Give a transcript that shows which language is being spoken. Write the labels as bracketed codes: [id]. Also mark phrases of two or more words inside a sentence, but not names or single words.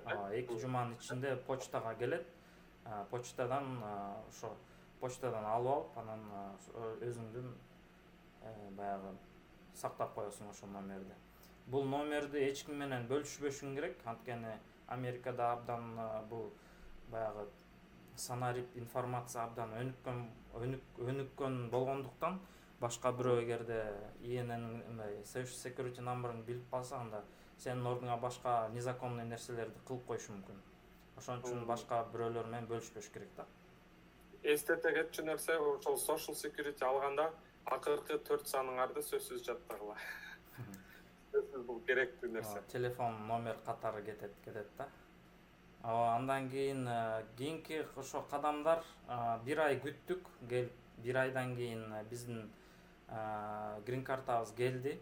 [ky] 2 жуманын ичинде почтага келет. Почтадан ошо почтадан алып алып, анан өзүңдүн баягы сактап коесуң ошол номерди. Бул номерди эч ким менен бөлүшпөшүң керек, анткени Америкада абдан бул баягы санарип информация абдан өнүккөн болгондуктан, башка бирөө эгерде ИНН [en] social security number'ын [ky] билип калса, анда сенин ордуңа башка незаконный нерселерди кылып коюшу мүмкүн. Ошон үчүн башка бирөөлөр менен бөлүшпөш керек да. Эстете кетчү нерсе, ошол [en] social security [ky] алганда акыркы 4 саныңарды сөзсүз жаттагыла. Сөзсүз бул керектүү нерсе. Телефон номер катары кетет да. Андан кийинки ошо кадамдар 1 ай күттүк, 1 айдан кийин биздин грин картабыз келди.